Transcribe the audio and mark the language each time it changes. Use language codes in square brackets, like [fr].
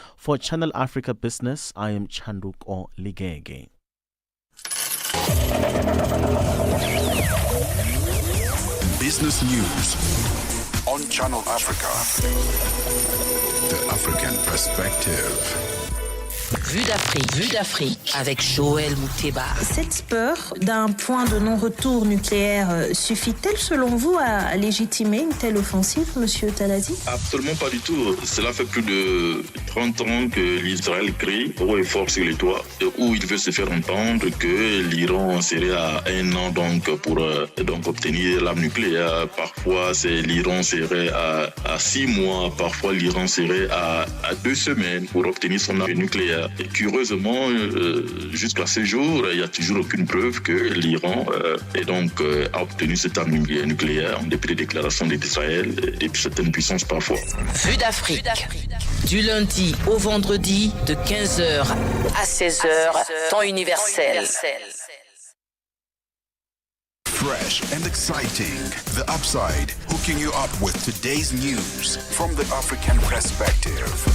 [en] For Channel Africa Business, I am Chanduko Ligege. Business news on Channel Africa. The African perspective. [fr] Vue d'Afrique avec Joël Mouteba. Cette peur d'un point de non-retour nucléaire suffit-elle selon vous à légitimer une telle offensive, Monsieur Taladi? Absolument pas du tout. Cela fait plus de 30 ans que l'Israël crie haut et fort sur les toits, où il veut se faire entendre que l'Iran serait à 1 an pour obtenir l'arme nucléaire. Parfois, l'Iran serait à 6 mois. Parfois, l'Iran serait à 2 semaines pour obtenir son arme nucléaire. Et curieusement, jusqu'à ce jour, il n'y a toujours aucune preuve que l'Iran a obtenu cette arme nucléaire en dépit des déclarations d'Israël et de certaines puissances parfois. Vue d'Afrique, du lundi au vendredi de 15h à 16h, temps universel. [en] Fresh and exciting. The Upside, hooking you up with today's news from the African perspective.